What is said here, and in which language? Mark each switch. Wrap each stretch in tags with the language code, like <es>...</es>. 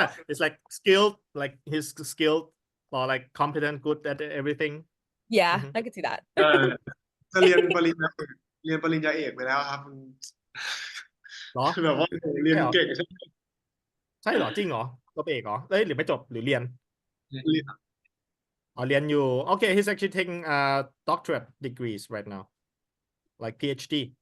<en>It's like skilled, like he's skilled or like competent, good at everything. Yeah, Mhm. I could see that. เออ</en> <th>จะเรียนปริญญาเอกไปแล้วครับมัน เหรอ คือแบบว่าเรียนเก่งใช่ไหม ใช่เหรอจริงเหรอจบเอกเหรอเอ้ยหรือไม่จบหรือเรียน เรียน อ๋อเรียนอยู่</th> <en>Okay, he's actually taking doctorate degrees right now, like PhD.</en>